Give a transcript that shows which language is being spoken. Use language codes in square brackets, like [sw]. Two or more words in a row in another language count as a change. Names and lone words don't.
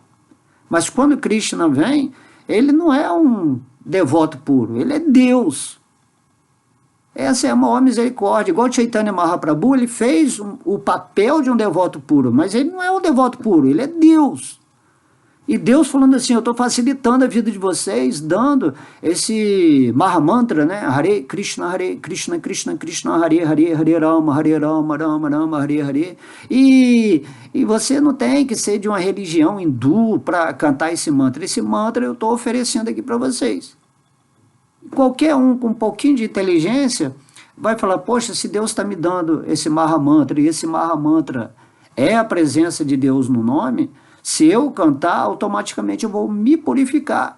[pt] Mas quando Krishna vem, ele não é um devoto puro, ele é Deus. Essa é a maior misericórdia. Igual Chaitanya Mahaprabhu, ele fez o papel de um devoto puro, mas ele não é um devoto puro, ele é Deus. E Deus falando assim, eu estou facilitando a vida de vocês, dando esse Mahamantra, né? [sa] हरे कृष्ण, कृष्ण कृष्ण, हरे हरे, हरे राम, राम राम, हरे हरे. [pt] E você não tem que ser de uma religião hindu para cantar esse mantra. Esse mantra eu estou oferecendo aqui para vocês. Qualquer um com um pouquinho de inteligência vai falar, poxa, se Deus está me dando esse Mahamantra, e esse Mahamantra é a presença de Deus no nome, se eu cantar, automaticamente eu vou me purificar.